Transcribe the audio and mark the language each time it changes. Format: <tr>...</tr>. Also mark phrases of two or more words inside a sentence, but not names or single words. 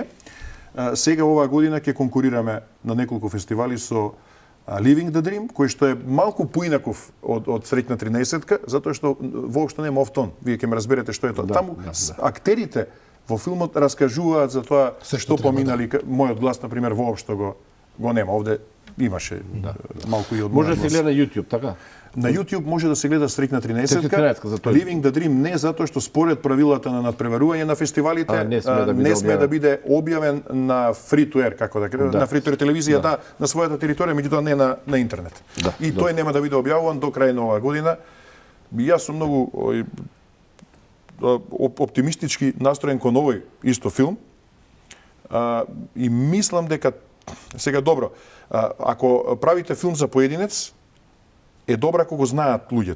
<mk>Сега оваа година ќе конкурираме на неколку фестивали со Living the Dream, кој што е малку поинаков од Среќна 13-ка, затоа што воопшто нема офтон. Вие ќе ме разберете што е тоа. Таму актерите во филмот раскажуваат за тоа што поминали. Мојот глас, например, воопшто го нема. Овде имаше малку и од Може да се гледа на YouTube, така? На YouTube може да се гледа Среќна 13-ка. за тој. Living the Dream не затоа што според правилата на надпреварување на фестивалите не sme да биде објавен на</mk> <en>free to air,</en> <mk>како да кажем, на</mk> <en>free to air</en> <mk>телевизија, на својата територија, меѓутоа не на интернет. И тој нема да биде објавуван до крај на оваа година. Јас сум многу оптимистички настроен кон овој исто филм. И мислам дека сега добро, ако правите филм за поединец, е добро ако го знаат луѓето.</mk>